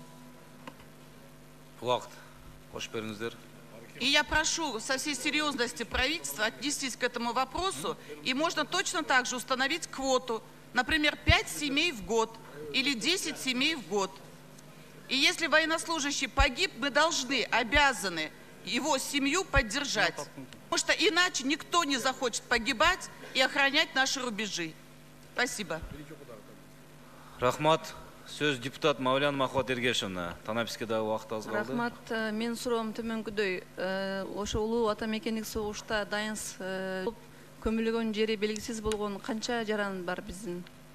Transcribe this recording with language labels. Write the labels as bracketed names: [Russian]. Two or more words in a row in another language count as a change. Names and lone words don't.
[Russian] И я прошу со всей серьезности правительства отнестись к этому вопросу, и можно точно так же установить квоту, например, 5 семей в год или 10 семей в год. И если военнослужащий погиб, мы должны, обязаны его семью поддержать, потому что иначе никто не захочет погибать и охранять наши рубежи. Спасибо. [Kyrgyz] Рахмат. Сөз депутат Мавлян Махват Ергешевна. Танапискедагы убакыт аз калды. Рахмат. Мен суроом төмөнкүдөй. Ошо улуу ата мекендик согушта дайынсыз көмүлгөн жери белгисиз болгон канча жаран бар биздин?